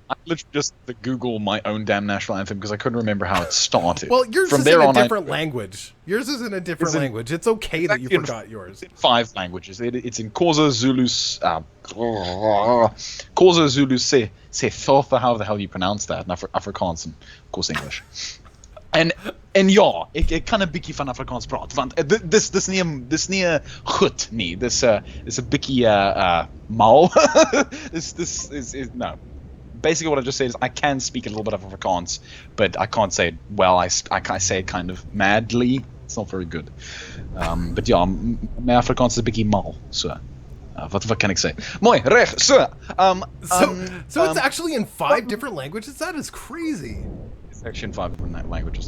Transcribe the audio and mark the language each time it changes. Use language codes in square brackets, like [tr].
[en] I literally just Google my own damn national anthem because I couldn't remember how it started. Well, yours From is there in a on, different language. Yours is in a different language. It's okay that you forgot yours. It's in 5 languages. It's in Xhosa, Zulu, Xhosa, Zulu, Sesotho, however the hell you pronounce that, and Afrikaans, and of course English. [af] En ja, ek kan 'n bietjie van Afrikaans praat, want dis nie goed nie. Dis 'n bietjie mal. [en] This is no. Basically, what I just said is I can speak a little bit of Afrikaans, but I can't say it well. I say it kind of madly. It's not very good. [af] But ja, my Afrikaans is 'n bietjie mal, so. Wat kan ek sê? Mooi, reg. So [en] it's actually in 5 different languages? That is crazy. It's actually in 5 different languages.